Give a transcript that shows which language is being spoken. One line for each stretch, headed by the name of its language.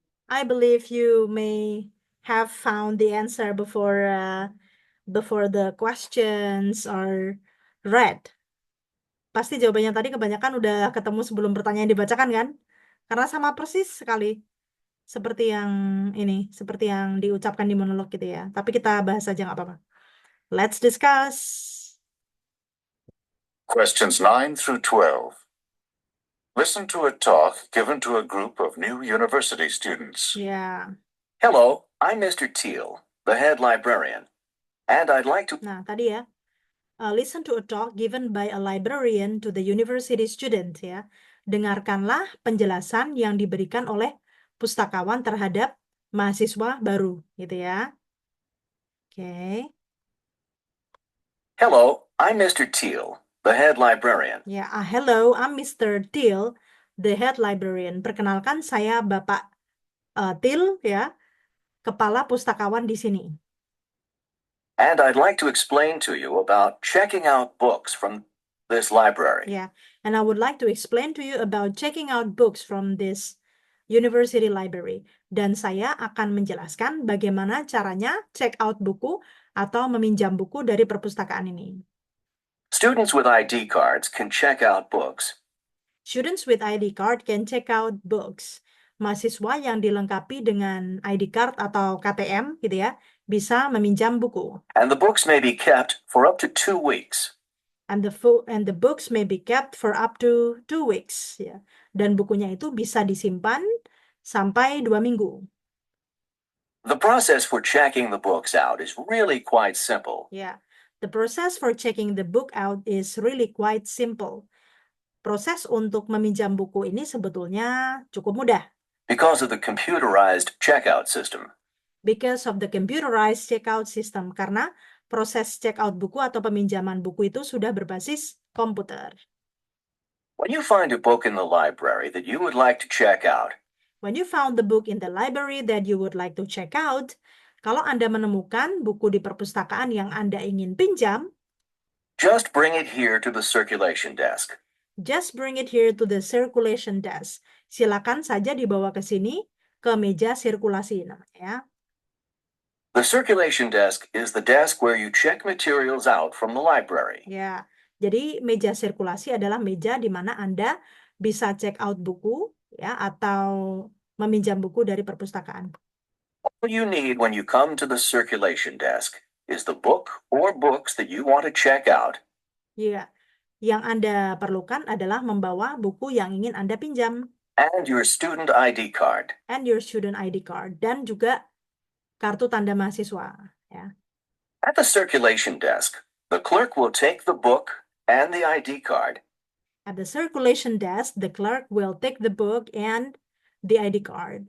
English: I believe you may have found the answer before the questions are read.
Indonesian: Pasti jawabannya tadi kebanyakan udah ketemu sebelum pertanyaan dibacakan kan? Karena sama persis sekali seperti yang ini, seperti yang diucapkan di monolog gitu ya. Tapi kita bahas aja nggak apa-apa.
English: Let's discuss. Questions 9 through 12. Listen to a talk given to a group of new university students.
Indonesian: Ya.
English: Hello, I'm Mr. Teal, the head librarian, and I'd like to...
Indonesian: Nah, tadi ya.
English: Listen to a talk given by a librarian to the university student ya.
Indonesian: Dengarkanlah penjelasan yang diberikan oleh pustakawan terhadap mahasiswa baru gitu ya. Oke.
English: Hello, I'm Mr. Teal, the head librarian. Ya, hello, I'm Mr. Teal, the head librarian.
Indonesian: Perkenalkan, saya Bapak Teal ya, kepala pustakawan di sini.
English: And I'd like to explain to you about checking out books from this library. Yeah, and I would like to explain to you about checking out books from this university library.
Indonesian: Dan saya akan menjelaskan bagaimana caranya check out buku atau meminjam buku dari perpustakaan ini.
English: Students with ID cards can check out books. Students with ID card can check out books.
Indonesian: Mahasiswa yang dilengkapi dengan ID card atau KTM gitu ya, bisa meminjam buku.
English: And the books may be kept for up to 2 weeks. And the books may be kept for up to 2 weeks ya.
Indonesian: Dan bukunya itu bisa disimpan sampai 2 minggu.
English: The process for checking the books out is really quite simple. Yeah. The process for checking the book out is really quite simple.
Indonesian: Proses untuk meminjam buku ini sebetulnya cukup mudah.
English: Because of the computerized checkout system. Because of the computerized checkout system.
Indonesian: Karena proses checkout buku atau peminjaman buku itu sudah berbasis komputer.
English: When you find a book in the library that you would like to check out, when you found the book in the library that you would like to check out,
Indonesian: kalau Anda menemukan buku di perpustakaan yang Anda ingin pinjam,
English: just bring it here to the circulation desk. Just bring it here to the circulation desk.
Indonesian: Silakan saja dibawa ke sini, ke meja sirkulasi namanya.
English: The circulation desk is the desk where you check materials out from the library.
Indonesian: Ya, jadi meja sirkulasi adalah meja di mana Anda bisa check out buku ya atau meminjam buku dari perpustakaan.
English: All you need when you come to the circulation desk is the book or books that you want to check out.
Indonesian: Ya, yang Anda perlukan adalah membawa buku yang ingin Anda pinjam
English: And your student ID card. and your student ID card
Indonesian: dan juga kartu tanda mahasiswa. Ya.
English: At the circulation desk, the clerk will take the book and the ID card At the circulation desk, the clerk will take the book and the ID card.